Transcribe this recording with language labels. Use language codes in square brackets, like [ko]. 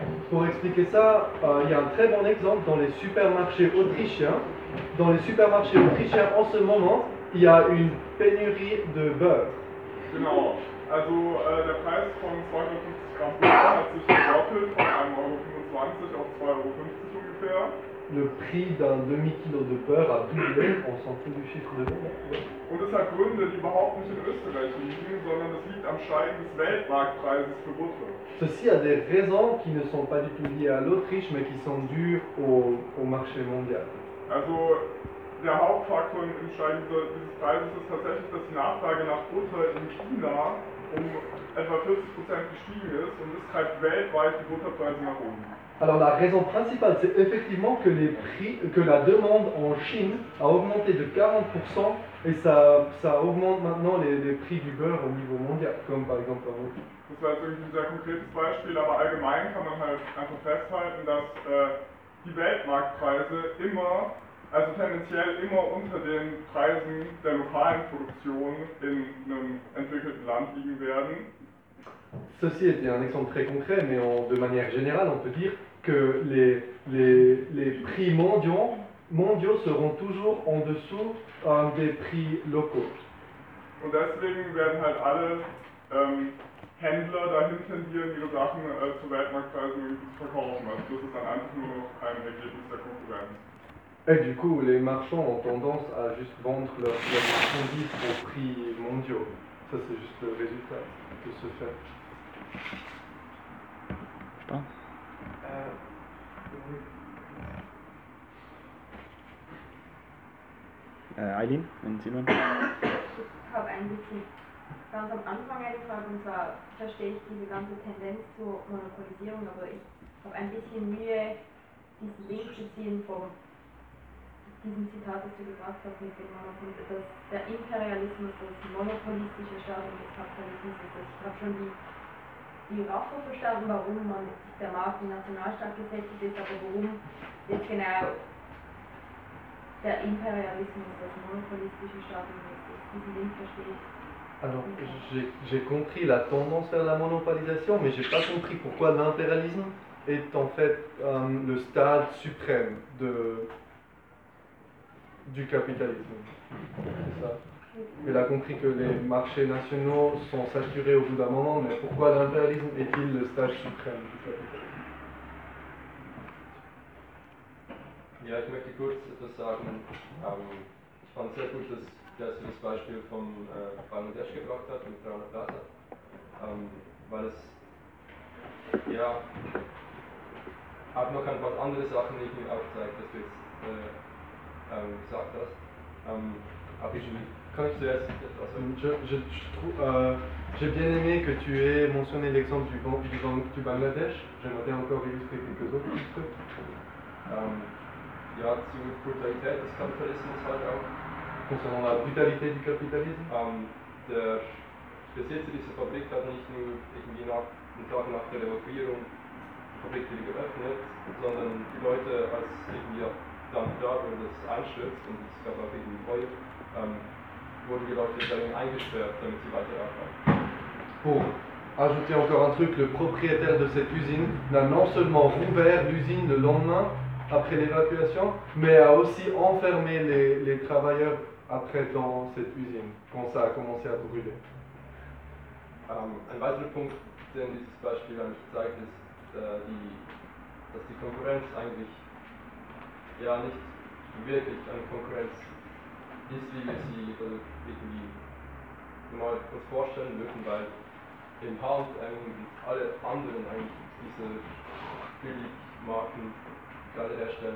[fr] Pour expliquer ça, il y a un très bon exemple dans les supermarchés autrichiens. Dans les supermarchés autrichiens, en ce moment, il y a une pénurie de beurre. [de] Genau. Also der Preis von 2,50 Gramm Butter hat sich verdoppelt von 1,25 Euro auf 2,50 Euro ungefähr. [fr] Le prix d'un demi-kilo de beurre a doublé, on s'en fout du chiffre de beurre. [de] Und es hat Gründe, die überhaupt nicht in Österreich liegen, sondern es liegt am Steigen des Weltmarktpreises für Butter. [fr] Ceci a des raisons qui ne sont pas du tout liées à l'Autriche, mais qui sont dues au marché mondial. [de] Also der Hauptfaktor im Steigen dieses Preises ist tatsächlich, dass die Nachfrage nach Butter in China um etwa 40% gestiegen ist und es treibt weltweit die Butterpreise nach oben. [fr] Alors la raison principale, c'est effectivement que les prix, que la demande en Chine a augmenté de 40% et ça augmente maintenant les prix du beurre au niveau mondial, comme par exemple en Europe. [de] Das war jetzt ein sehr konkretes Beispiel, aber allgemein kann man halt einfach festhalten, dass die Weltmarktpreise immer, also tendenziell immer unter den Preisen der lokalen Produktion in einem entwickelten Land liegen werden. [fr] Ceci était un exemple très concret, mais de manière générale, on peut dire que les prix mondiaux seront toujours en dessous des prix locaux. [de] Und deswegen werden halt alle Händler dahin tendieren, ihre Sachen zu Weltmarktpreisen zu verkaufen. Also das ist dann einfach nur noch ein Ergebnis der Konkurrenz. [fr] Et du coup, les marchands ont tendance à juste vendre leurs marchandises au prix mondiaux. Ça, c'est juste le résultat de ce fait. [de] Eileen, wenn Sie mal. Ich habe eigentlich ganz am Anfang eine Frage, und zwar verstehe ich diese ganze Tendenz zur Monopolisierung, aber ich habe ein bisschen Mühe, diesen Link zu ziehen von diesem Zitat, das du gebracht hast mit dem Monopol, dass der Imperialismus, das monopolistische Staat und das Kapitalismus ist. Ich habe schon die Raffo verstanden, warum man der Markt im Nationalstaat gesetzt ist, aber warum jetzt genau der Imperialismus, das monopolistische Staat und diesen Link verstehe ich. [fr] Alors, j'ai compris la tendance vers la monopolisation, mais j'ai pas compris pourquoi l'impérialisme est en fait le stade suprême du capitalisme. C'est ça. Elle a compris que les marchés nationaux sont saturés au bout d'un moment, mais pourquoi l'impérialisme est-il le stade suprême du capitalisme? [de] Ja, ich möchte kurz etwas sagen. Ich fand sehr gut, dass er das Beispiel von Bangladesch gebracht hat, mit Rana Plaza. Weil es, ja, auch noch ein paar andere Sachen nicht mehr aufzeigt, dass du jetzt gesagt hast. Kann ich zuerst etwas sagen? [fr] J'ai bien aimé que tu aies mentionné l'exemple du Bangladesch. J'aimerais encore illustrer quelques autres trucs. [de] Ja, zur Brutalität des Kapitalismus halt auch. [fr] Concernant la brutalité du capitalisme. [de] Der Besitzer dieser Fabrik hat nicht nur irgendwie einen Tag nach der Evakuierung die Fabrik wieder geöffnet, sondern die Leute, als irgendwie dann da wurde das einstürzt und es gab auch irgendwie Feuer, wurden die Leute darin eingesperrt, damit sie weiter arbeiten. [fr] Pour ajouter encore un truc, le propriétaire de cette usine n'a non seulement rouvert l'usine le lendemain, après l'évacuation, mais a aussi enfermé les travailleurs après dans cette usine, quand ça a commencé à brûler. Un autre point que ce exemple a montré, c'est que la concurrence, en fait, n'est pas vraiment une concurrence, comme nous pouvons nous imaginer, parce que dans Hand et tous les autres, en fait, ces [de] billiges [fr] marques,